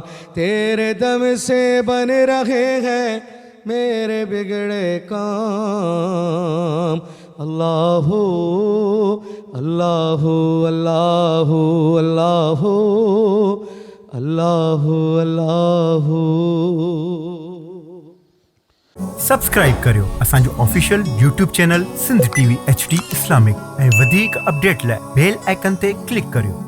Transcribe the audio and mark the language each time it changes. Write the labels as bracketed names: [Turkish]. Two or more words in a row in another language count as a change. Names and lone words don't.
[Urdu] تیرے دم سے بن رہے ہیں میرے بگڑے کام اللہ اللہ اللہ اللہ اللہ اللہ. [Sindhi] سبسکرائب करियो असांजो [English] official YouTube channel [Sindhi] सिंध TV HD इस्लामिक ऐं वधीक अपडेट लाइ [English] bell icon [Sindhi] ते क्लिक करियो.